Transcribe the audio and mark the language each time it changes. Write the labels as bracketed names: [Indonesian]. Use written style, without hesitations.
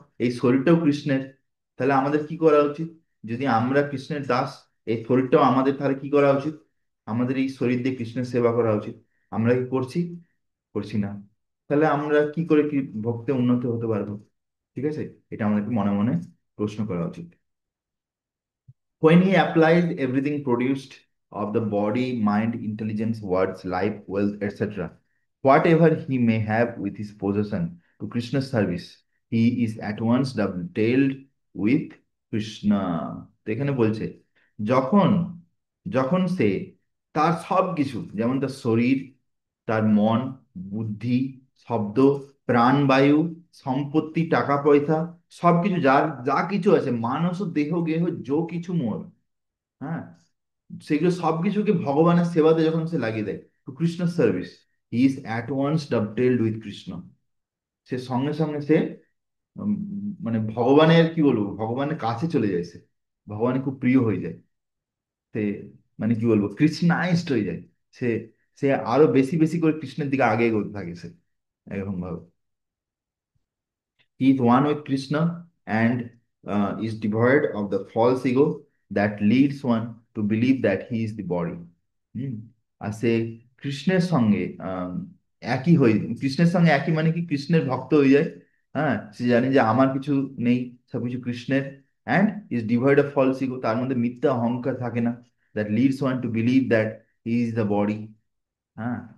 [Bangla] এই শরীরটাও কৃষ্ণের। তাহলে আমাদের কি করা উচিত? যদি আমরা কৃষ্ণের দাস, এই শরীরটাও আমাদের, তাহলে কি করা উচিত? আমাদের এই শরীর দিয়ে কৃষ্ণের সেবা করা উচিত। আমরা কি করছি? করছি না। তাহলে আমরা কি করে কি ভক্তে উন্নত হতে পারবো? ঠিক আছে? এটা আমাদেরকে মনে মনে প্রশ্ন করা উচিত। [English] When he applies everything produced of the body, mind, intelligence, words, life, wealth, etc., whatever he may have with his possession to Krishna's service, he is at once dovetailed with Krishna. [Bangla] তো এখানে বলছে, যখন যখন সে তার সব কিছু, যেমন তার শরীর, তার মন, বুদ্ধি, শব্দ, প্রাণবায়ু, সম্পত্তি, টাকা পয়সা, সবকিছু, যার যা কিছু আছে, মানস দেহ গেহ যো কিছু মোর, হ্যাঁ, সেগুলো সবকিছুকে ভগবানের সেবাতে যখন সে লাগিয়ে দেয়, [English] To Krishna service, he is at once dovetailed with Krishna. [Bangla] সে সঙ্গে সঙ্গে সে উম, মানে ভগবানের কি বলবো, ভগবানের কাছে চলে যায় সে, ভগবানের খুব প্রিয় হয়ে যায় সে, মানে কি বলবো, কৃষ্ণাইজড হয়ে যায় সে। সে আরো বেশি বেশি করে কৃষ্ণের দিকে আগে এগোতে থাকে সে, এরকম ভাবে। [English] He is one with Krishna and is devoid of the false ego that leads one to believe that he is the body. হুম। [Bangla] আর সে কৃষ্ণের সঙ্গে একই হয়ে, কৃষ্ণের সঙ্গে একই মানে কি, কৃষ্ণের ভক্ত হয়ে যায়। হ্যাঁ, সে জানে যে আমার কিছু নেই, সবকিছু কৃষ্ণের। [English] and is devoid of false ego, [Bangla] তার মধ্যে মিথ্যা অহংকার থাকে না। [English] That leads one to believe that he is the body. হ্যাঁ।